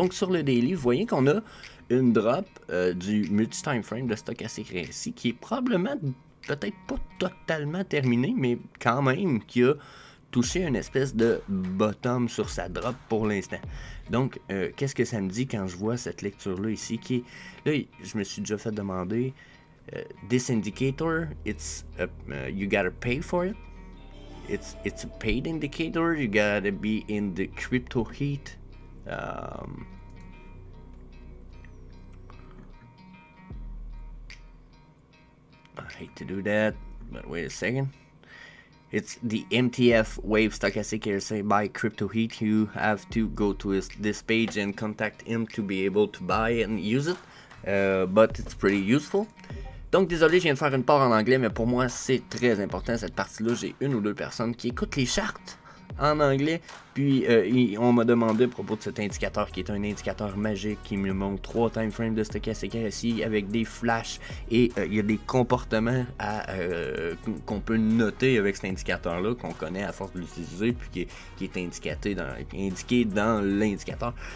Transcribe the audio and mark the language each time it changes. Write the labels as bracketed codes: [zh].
[fr] Donc sur le daily, vous voyez qu'on a une drop du multi-time frame de stochastic RSI qui est probablement peut-être pas totalement terminé, mais quand même qui a touché une espèce de bottom sur sa drop pour l'instant. Donc, qu'est-ce que ça me dit quand je vois cette lecture-là ici qui est... Là, je me suis déjà fait demander... [en] this indicator, it's you gotta pay for it. It's a paid indicator. You gotta be in the crypto heat. I hate to do that, but wait a second. It's the MTF Wave Stochastic RSI by Crypto Heat. You have to go to this page and contact him to be able to buy and use it. But it's pretty useful. [fr] Donc désolé, je viens de faire une part en anglais, mais pour moi c'est très important cette partie-là. J'ai une ou deux personnes qui écoutent les charts en anglais. Puis on m'a demandé à propos de cet indicateur qui est un indicateur magique qui me montre 3 timeframes de stochastique RSI avec des flashs et il y a des comportements qu'on peut noter avec cet indicateur-là, qu'on connaît à force de l'utiliser, puis qui est indiqué dans l'indicateur.